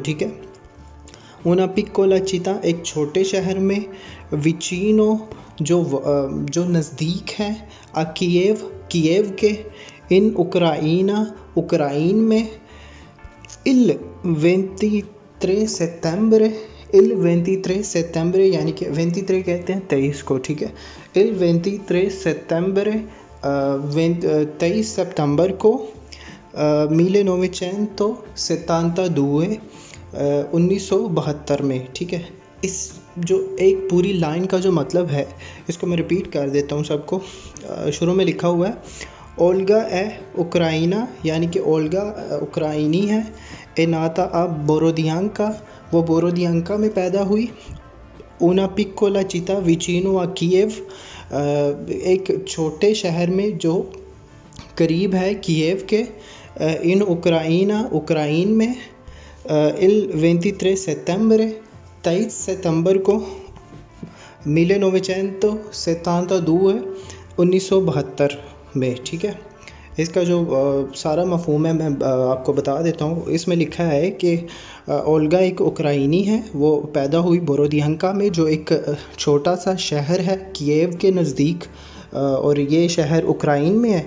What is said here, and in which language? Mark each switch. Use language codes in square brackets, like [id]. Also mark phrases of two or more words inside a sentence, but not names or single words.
[ur] ٹھیک ہے, [it] una piccola città, [ur] ایک چھوٹے شہر میں، وچینو جو نزدیک ہے، کیف کے, [it] in Ucraina, [ur] یوکرین میں، اِل 23 ستمبر, [it] il 23 settembre [ur] یعنی کہ 23 کہتے ہیں 23 کو، ٹھیک ہے. [it] il 23 settembre [ur] 23 ستمبر کو 1972 1972 میں، ٹھیک ہے. اس جو ایک پوری لائن کا جو مطلب ہے اس کو میں ریپیٹ کر دیتا ہوں سب کو. شروع میں لکھا ہوا ہے اولگا [it] è ucraina [ur] یعنی کہ اولگا یوکرینی ہے. [it] è nata a Borodjanka, [ur] وہ بوروڈیانکا میں پیدا ہوئی. [it] una piccola città vicino a Kiev, [ur] ایک چھوٹے شہر میں جو قریب ہے کیف کے. [it] in Ucraina, [ur] یوکرین میں. [it] il 23 settembre [ur] 23 ستمبر کو 1972 1972 میں، ٹھیک ہے. اس کا جو سارا مفہوم ہے میں آپ کو بتا دیتا ہوں. اس میں لکھا ہے کہ اولگا ایک یوکرینی ہے، وہ پیدا ہوئی بوروڈیانکا میں جو ایک چھوٹا سا شہر ہے کیف کے نزدیک، اور یہ شہر یوکرین میں ہے.